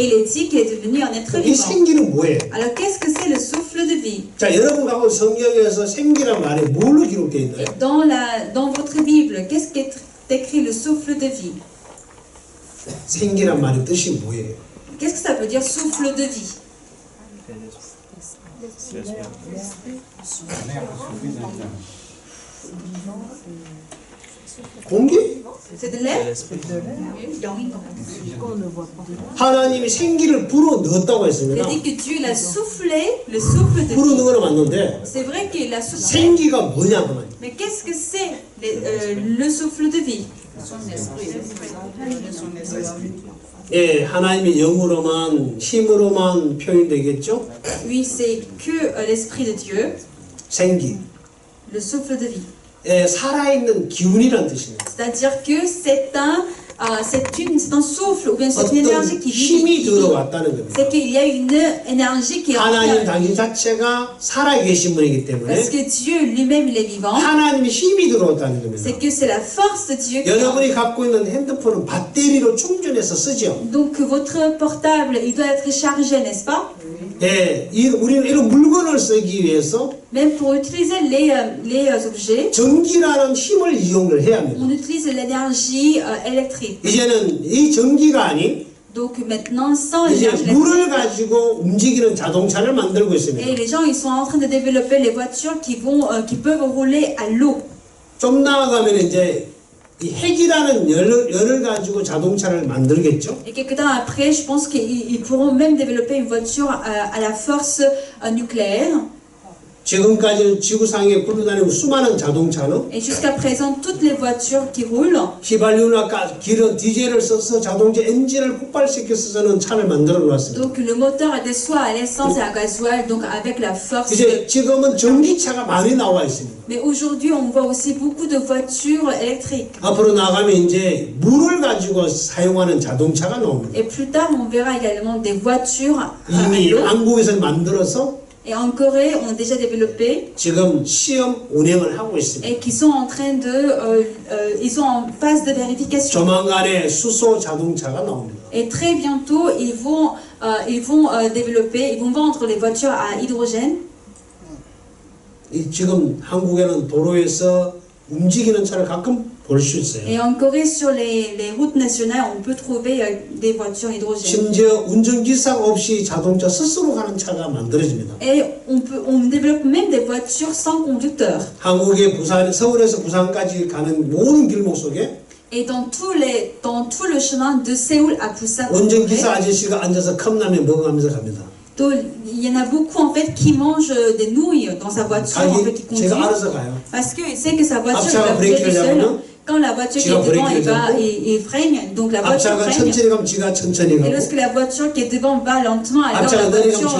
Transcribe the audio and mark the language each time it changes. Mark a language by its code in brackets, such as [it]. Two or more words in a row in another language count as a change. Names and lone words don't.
[fr] et il est dit qu'il est devenu un être [ko] 이 [fr] vivant. [ko] 생기는 뭐예요? [fr] Alors qu'est-ce que c'est le souffle de vie? [ko] 자, 여러분 가고 성경에서 생기란 말이 뭘로 기록되어 있나요? [fr] Et dans votre Bible, qu'est-ce qui est écrit le souffle de vie? [ko] 생기란 말의 뜻이 뭐예요? [fr] Qu'est-ce que ça veut dire souffle de vie? [ko] 공기? [fr] C'est de l'air. [ko] 하나님이 생기를 불어 넣었다고 [fr] Il [ko] 했습니다. [fr] a dit que Dieu il a soufflé le souffle de [ko] 불어 [fr] vie. [ko] 넣은 거는 맞는데 [fr] C'est vrai qu'il a soufflé. [ko] 생기가 뭐냐 그 말이에요. [fr] Mais qu'est-ce que c'est le souffle de vie? [ko] 예, 하나님의 영으로만 힘으로만 표현되겠죠. [fr] Oui, c'est que l'esprit de Dieu, [ko] 생기. [fr] le souffle de vie. [ko] 예, 살아있는 기운이란 뜻입니다. [fr] C'est-à-dire que c'est un souffle ou bien c'est une [ko] 어떤 [fr] énergie qui [ko] 힘이 [fr] vit. [ko] 들어왔다는 겁니다. [fr] C'est qu'il y a une énergie qui est [ko] 하나님 [fr] entrée. [ko] 당신 자체가 살아계신 분이기 때문에 [fr] Parce que Dieu lui-même il est vivant. [ko] 하나님의 힘이 들어왔다는 겁니다. [fr] C'est que c'est la force de Dieu qui [ko] 여러분이 갖고 있는 핸드폰은 배터리로 충전해서 쓰죠. [fr] Donc votre portable, il doit être chargé, n'est-ce pas? [ko] 예, 우리는 이런 물건을 쓰기 위해서 [fr] Même pour utiliser les objets, [ko] 전기라는 힘을 이용을 해야 합니다. [fr] on utilise l'énergie électrique. [ko] 이제는 이 전기가 아닌 [fr] Donc maintenant, sans [ko] 이제 [fr] l'énergie [ko] 물을 [fr] électrique, [ko] 가지고 움직이는 자동차를 만들고 [fr] et [ko] 있습니다. [fr] les gens, ils sont en train de développer les voitures qui peuvent rouler à l'eau. [ko] 좀 나아가면 이제 이 핵이라는 열을 가지고 자동차를 만들겠죠. [fr] Et quelque temps après, je pense qu'ils pourront même développer une voiture à la force nucléaire. [ko] 지금까지 지구상에 굴러다니는 수많은 자동차는 [fr] Et jusqu'à présent, toutes les voitures qui roulent, [ko] 휘발유나 기름, 디젤을 써서 자동차 엔진을 폭발시켜서는 차를 만들어 놓았습니다. [fr] donc le moteur était soit à l'essence et à gasoil, donc avec la force. [ko] 이제 지금은 전기차가 많이 나와 있습니다. [fr] Mais aujourd'hui, on voit aussi beaucoup de voitures électriques. [ko] 앞으로 나가면 이제 물을 가지고 사용하는 자동차가 나옵니다. [fr] Et plus tard, on verra également des voitures à [ko] 이미 [fr] l'eau. [ko] 한국에서 만들어서 [fr] Et en Corée, on a déjà développé [ko] 지금 시험 운행을 하고 있습니다. [fr] et qui sont en train ils sont en phase de vérification. [ko] 조만간에 수소 자동차가 나옵니다. [fr] Et très bientôt, ils vont développer, ils vont vendre les voitures à hydrogène. [ko] 지금 한국에는 도로에서 움직이는 차를 가끔 볼 수 있어요. [fr] Et en Corée, sur les routes nationales, on peut trouver des voitures hydrogène. [ko] 심지어 운전기사가 없이 자동차 스스로 가는 차가 만들어집니다. [fr] Et on développe même des voitures sans conducteur. [ko] 한국의 서울에서 부산까지 가는 모든 길목 속에 [fr] Et dans tout le chemin de Séoul à Busan, [ko] 운전기사 아저씨가 앉아서 컵라면 먹으면서 갑니다. [fr] il y en a beaucoup en fait qui mangent des nouilles dans sa voiture en fait, qui conduit. [ko] 제가 알아서 가요. [fr] Parce qu'il sait que sa voiture [ko] 앞차가 [fr] va bouger [ko] 브레이크를 [fr] tout seul. [ko] 잡으면 [fr] Quand la voiture qui est [ko] 지가 [fr] devant [ko] 브레이크를 [fr] il freine, donc la voiture [ko] 앞차가 [fr] freine. [ko] 천천히 가면 지가 천천히 [fr] Et [ko] 가고 [fr] lorsque la voiture qui est devant va lentement, alors [ko] 앞차가 [fr] la [ko] 느리면 지가